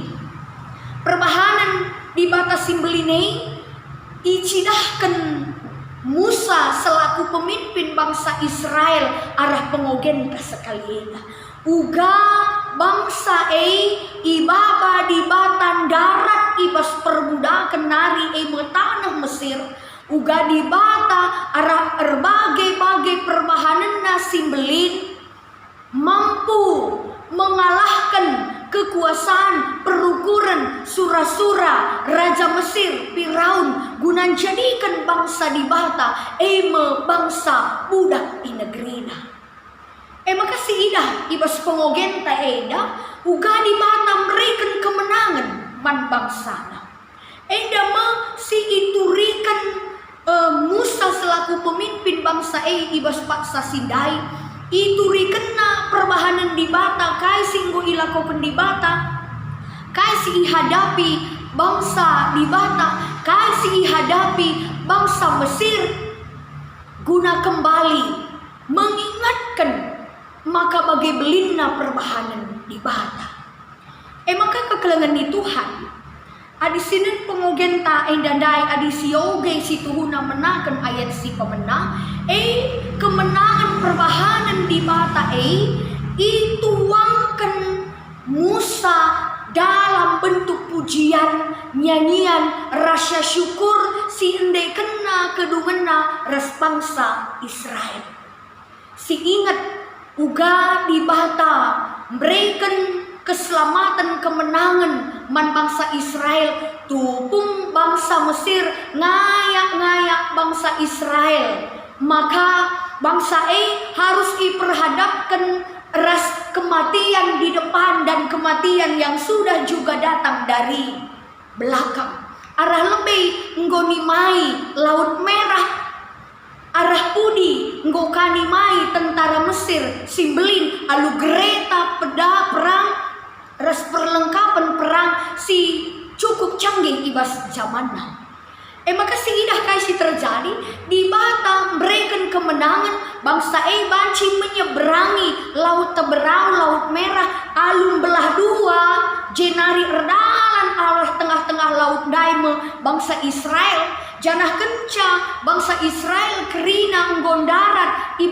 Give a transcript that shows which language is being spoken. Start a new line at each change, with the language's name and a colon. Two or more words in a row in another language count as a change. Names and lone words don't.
Batak Karo: Perbahanan di bata simbelin icidahkan Musa
Indonesian: selaku pemimpin bangsa Israel
Batak Karo: arah pengogen sekali uga bangsa ibaba di batan darat ibas perbudakan nari tanah Mesir uga di bata arah berbagai perbahanan simbelin
Indonesian: mampu mengalahkan kekuasaan
Batak Karo: perukuran sura-sura Raja Mesir Firaun guna jadikan bangsa di bata bangsa budak di negerina. Makasih idah ibas pengogen ta uga di bata
Indonesian: memberikan kemenangan
Batak Karo: man bangsana. Si iturikan Musa
Indonesian: selaku pemimpin bangsa
Batak Karo: ibas paksa sindai iturikenna perbahanan di bata kai singgo ilakokan di bata kai si hadapi bangsa di bata kai si hadapi bangsa Mesir guna
Indonesian: kembali mengingatkan maka
Batak Karo: bagi belinna perbahanan di bata. Maka kekelengan di Tuhan adi sinin pengogen ta endandai adi sioge si tuhuna menakan ayat si pemenang kemenangan perbahanan di bata ituangkan Musa
Indonesian: dalam bentuk pujian nyanyian rasa syukur
Batak Karo: si ende kena kedungena res bangsa Israel. Si ingat uga di bata
Indonesian: memberikan keselamatan kemenangan
Batak Karo: man bangsa Israel tupung bangsa Mesir ngayak-ngayak bangsa Israel.
Indonesian: Maka bangsa harus diperhadapkan ras kematian di depan dan kematian yang sudah juga datang dari belakang.
Batak Karo: Arah lebih nggonimai Laut Merah, arah pudi nggokanimai tentara Mesir simbelin alu gereta peda perang ras perlengkapan perang si
Indonesian: cukup canggih
Batak Karo: ibas zamanna. Makasih idah kasih terjadi di bata
Indonesian: memberikan kemenangan
Batak Karo: bangsa banci
Indonesian: menyeberangi laut
Batak Karo: teberau Laut Merah alun belah dua jenari erdalan arah tengah-tengah laut daime bangsa Israel janah kenca bangsa Israel kerina nggondarat